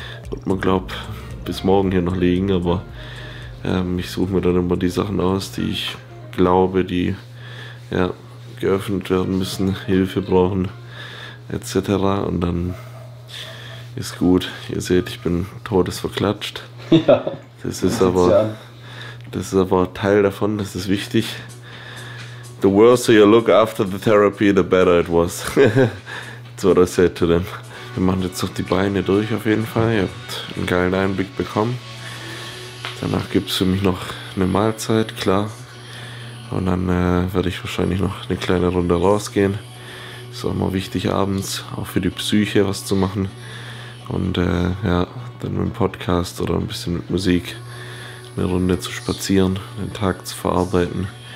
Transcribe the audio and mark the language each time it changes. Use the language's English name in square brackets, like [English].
[German] Wird man glaubt bis morgen hier noch liegen, aber ich suche mir dann immer die Sachen aus, die ich glaube, die ja, geöffnet werden müssen, Hilfe brauchen etc. Und dann ist gut. Ihr seht, ich bin todesverklatscht. Ja. Das ist aber Teil davon, das ist wichtig. [English] The worse you look after the therapy, the better it was. That's what I said to them. [German] Wir machen jetzt noch die Beine durch auf jeden Fall. Ihr habt einen geilen Einblick bekommen. Danach gibt es für mich noch eine Mahlzeit, klar. Und dann werde ich wahrscheinlich noch eine kleine Runde rausgehen. Ist auch immer wichtig abends, auch für die Psyche was zu machen. Und ja, dann mit dem Podcast oder ein bisschen mit Musik eine Runde zu spazieren, den Tag zu verarbeiten.